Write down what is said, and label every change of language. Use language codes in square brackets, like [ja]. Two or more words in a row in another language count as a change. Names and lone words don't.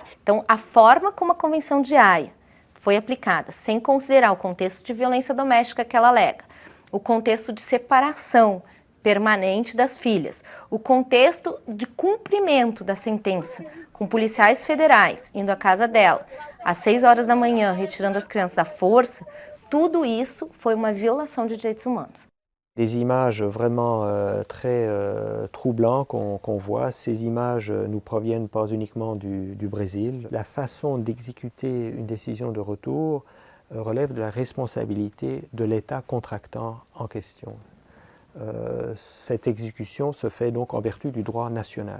[pt] Então, a forma como a Convenção de Haia foi aplicada, sem considerar o contexto de violência doméstica que ela alega, o contexto de separação permanente das filhas, o contexto de cumprimento da sentença, com policiais federais indo à casa dela às 6 horas da manhã, retirando as crianças à força, tudo isso foi uma violação de direitos humanos. [fr] Des images vraiment très troublantes qu'on voit. Ces images ne proviennent pas uniquement du Brésil. La façon d'exécuter une décision de retour relève de la responsabilité de l'État contractant en question. Cette exécution se fait donc en vertu du droit national.